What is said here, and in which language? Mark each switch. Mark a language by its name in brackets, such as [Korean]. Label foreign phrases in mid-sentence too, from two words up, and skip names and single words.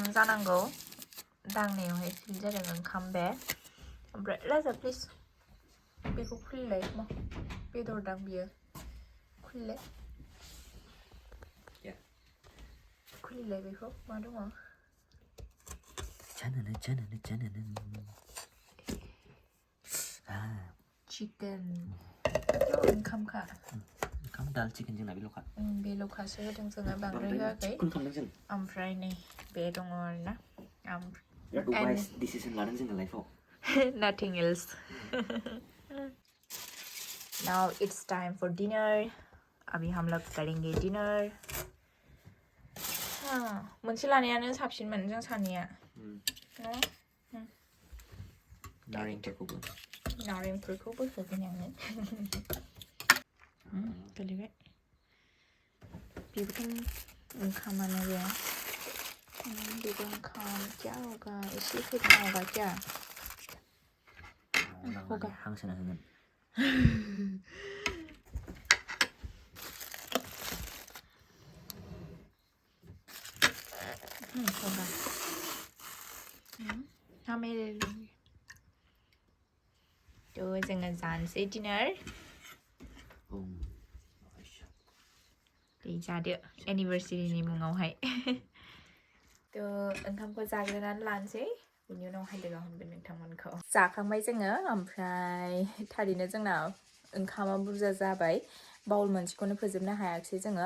[Bodo] जानांगौ दांनायावहाय फिल जादों ओंखाम बे ओमफ्राय राजा प्लिज बेखौ खुलिलाय मा बेदरदां बियो खुलिलाय खुलिलाय बेखौ मा दङ चिकेन ओंखामखा ओंखाम दाल चिकेन जोंना बेल'खा बेल'खासो होदों जोङो बांद्राय होआखै ओमफ्राय नै बे दङ आरोना बिराद [English] wise decision [Bodo] लादों जोङो लाइफआव [English] nothing else now it's time for dinner [Hindi] अभी हम लोग करेंगे [English] dinner [Bodo] मोनसे लानायानो साबसिनमोन जों सानैया नारेंफोरखौबो होगोन आङो गोलैबाय बेबोथ' ओंखामानो बे बेबो ओंखाम [Hindi] क्या होगा एसे होना होगा क्या होगा [Bodo] हांसोना होगोन [Hindi] होगा हमें तो [Bodo] जोङो जानोसै डिनार दे जादो एनिभार्सारिनि मुङावहाय तो ओंखामखौ जाग्रोनानै लानोसै बिनि उनावहाय लोगो हमगोन नोंथांमोनखौ जाखांबाय जोङो ओमफ्राय थारैनो जोंना ओंखामा बुरजा जाबाय बाउल मोनसेखौनो फोजोबनो हायाखिसै जोङो